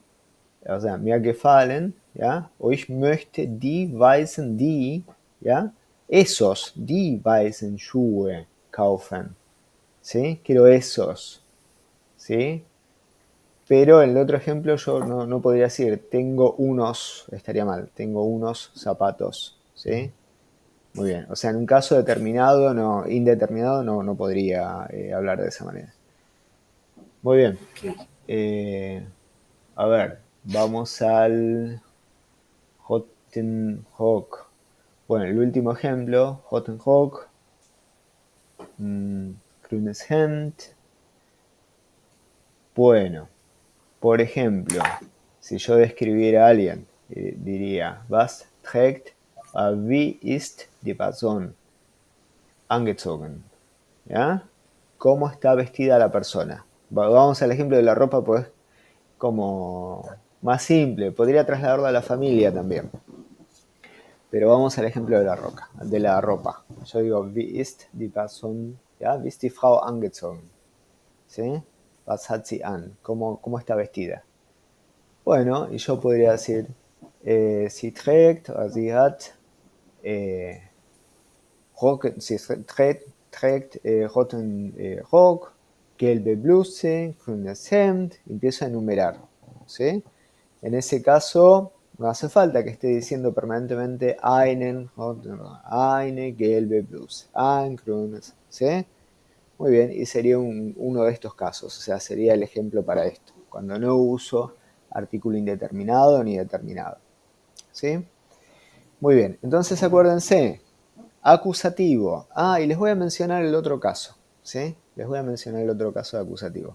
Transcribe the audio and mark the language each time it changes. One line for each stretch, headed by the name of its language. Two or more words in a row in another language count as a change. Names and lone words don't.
Spanish: O sea,
German: mir gefallen, ¿ya? O ich möchte ¿ya?
Spanish: Esos,
German: die weißen Schuhe kaufen,
Spanish: ¿sí? Quiero esos, ¿sí? Pero en el otro ejemplo yo no podría decir tengo unos, estaría mal, tengo unos zapatos, ¿sí? Muy bien, o sea, en un caso determinado, indeterminado, no podría hablar de esa manera. Muy bien. Ok. A ver, vamos al Hottenhawk. Bueno, el último ejemplo,
German: Hottenhawk, grünes Hemd.
Spanish: Bueno, por ejemplo, si yo describiera a alguien, diría,
German: was trägt, wie ist die Person angezogen?
Spanish: ¿Ya? ¿Cómo está vestida la persona? Vamos al ejemplo de la ropa, pues como más simple. Podría trasladarlo a la familia también. Pero vamos al ejemplo de la ropa. Yo digo,
German: wie ist die Person, ¿ya? Wie ist die Frau angezogen? ¿Sí? Was hat sie an?
Spanish: ¿Cómo está vestida? Bueno, y yo podría decir,
German: sie trägt, o sie hat, sie trägt roten Rock, gelbe Bluse, grünes Hemd,
Spanish: empiezo a enumerar, ¿sí? En ese caso, no hace falta que esté diciendo permanentemente
German: eine gelbe Bluse, ein grünes,
Spanish: ¿sí? Muy bien, y sería uno de estos casos, o sea, sería el ejemplo para esto, cuando no uso artículo indeterminado ni determinado, ¿sí? Muy bien, entonces acuérdense, acusativo. Ah, y les voy a mencionar el otro caso, ¿sí? Les voy a mencionar el otro caso de acusativo.